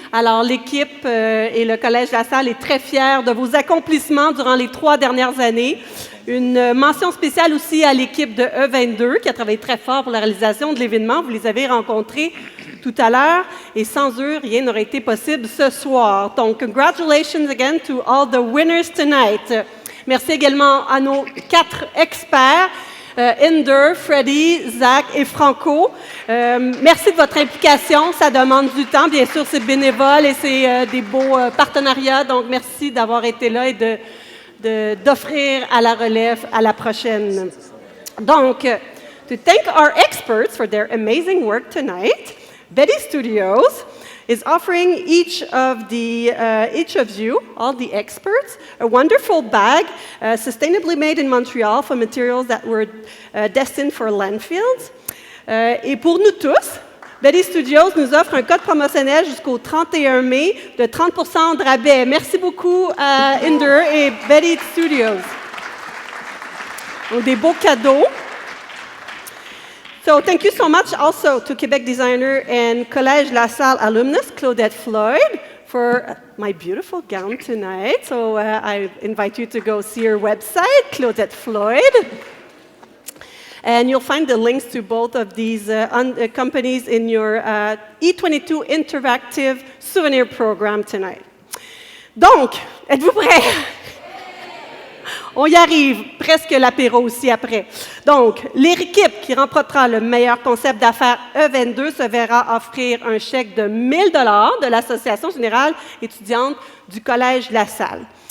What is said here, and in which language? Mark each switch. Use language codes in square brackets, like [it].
[fr] Alors, l'équipe et le Collège La Salle est très fiers de vos accomplissements durant les 3 dernières années. Une mention spéciale aussi à l'équipe de E22 qui a travaillé très fort pour la réalisation de l'événement. Vous les avez rencontrés tout à l'heure et sans eux, rien n'aurait été possible ce soir. [en] Donc, congratulations again to all the winners tonight. [fr] Merci également à nos 4 experts. Inder, Freddy, Zach et Franco. Merci de votre implication. Ça demande du temps. Bien sûr, c'est bénévole et c'est des beaux partenariats. Donc, merci d'avoir été là et d'offrir à la relève à la prochaine. [en] Donc, to thank our experts for their amazing work tonight, Betty Studios is offering each of you, all the experts, a wonderful bag sustainably made in Montreal from materials that were destined for landfills. [fr] Et pour nous tous, Betty Studios nous offre un code promotionnel jusqu'au 31 mai de 30% de rabais. Merci beaucoup à Inder et Betty Studios. Donc, des beaux cadeaux. [en] So thank you so much also to Quebec designer and Collège La Salle alumnus, Claudette Floyd, for my beautiful gown tonight. So I invite you to go see her website, Claudette Floyd. And you'll find the links to both of these companies in your E22 interactive souvenir program tonight. [fr] Donc, êtes-vous prêts? On y arrive, presque l'apéro aussi après. Donc, l'équipe qui remportera le meilleur concept d'affaires E22 se verra offrir un chèque de 1 000 $ de l'Association générale étudiante du Collège La Salle.